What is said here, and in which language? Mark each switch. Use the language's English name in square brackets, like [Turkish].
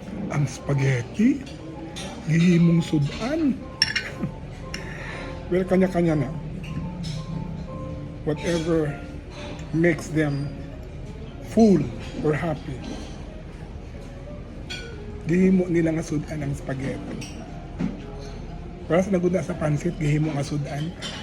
[Cebuano] Ang spaghetti, gihimong sudan. Well, kanya-kanya na. [English] Whatever makes them full or happy. [Cebuano] Gihimo nila nga sudan ang spaghetti. Para sa naguna sa pansit, gihimo nga sudan.